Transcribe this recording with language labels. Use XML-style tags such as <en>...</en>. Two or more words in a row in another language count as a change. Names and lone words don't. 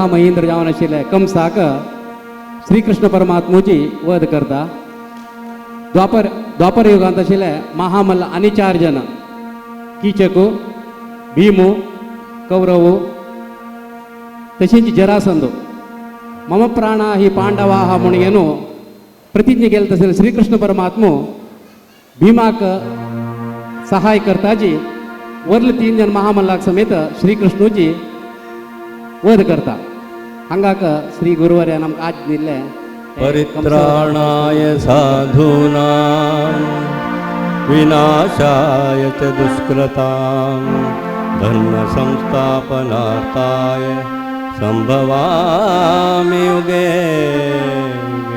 <kok>महेंद्र जावन आशिल्ले कंसाक श्रीकृष्ण परमात्मोची वध करता. द्वापर युगांत आशिल्ले महामल्ल आनी 4 जन कीचकू भीमू कौरवू तशेंच जरासंधू मम प्राणा ही पांडवा हा म्हणून येनो प्रतिज्ञे केले तसे श्रीकृष्ण परमात्मो भीमाक सहाय करताची वरले 3 जन महामल्लाक समेत श्रीकृष्णूची वध करता. हांगाक श्री गुरुवर्यान आमकां आज दिल्ले</kok> <sa>परित्राणाय साधूनां विनाशाय च दुष्कृतां धर्म संस्थापनार्थाय संभवामि युगे युगे.</sa>